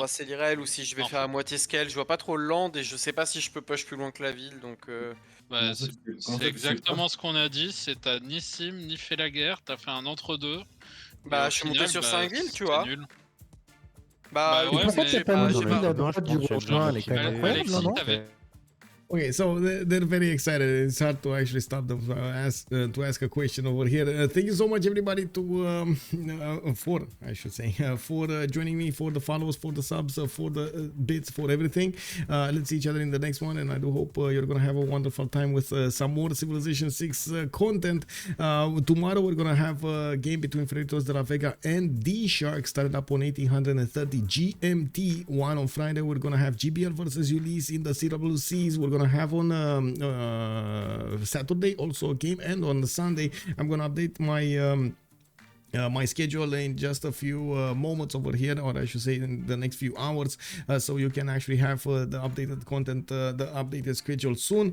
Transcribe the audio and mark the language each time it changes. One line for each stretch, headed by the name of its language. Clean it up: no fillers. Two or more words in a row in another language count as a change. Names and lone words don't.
French: embrasser l'IRL ou si je vais faire à moitié scale. Je vois pas trop le land et je sais pas si je peux push plus loin que la ville donc. Bah, Comment ça, c'est exactement ce qu'on a dit, c'est t'as ni sim ni fait la guerre, t'as fait un entre-deux. Bah, je suis monté sur 5 villes, tu vois. Nul. Bah, Bah Et ouais, pourquoi mais- t'as pas mis Non, de mais ville à non, droite je du pense que Rochemin? Elle est quand même Alexis, incroyable, là, non? t'avais-
English: Okay, so they're very excited. It's hard to actually stop them to ask a question over here. Thank you so much, everybody, for joining me, for the follows, for the subs, for the bits, for everything. Let's see each other in the next one, and I do hope you're gonna have a wonderful time with some more Civilization 6 content. Tomorrow we're gonna have a game between Phyrsos de la Vega and D Shark, started up on 1830 GMT. One on Friday we're gonna have GBL versus Ulyss in the CWCs. We're gonna have on Saturday also a game, and on Sunday I'm gonna update my my schedule in just a few moments over here, or I should say in the next few hours, so you can actually have the updated content, the updated schedule soon.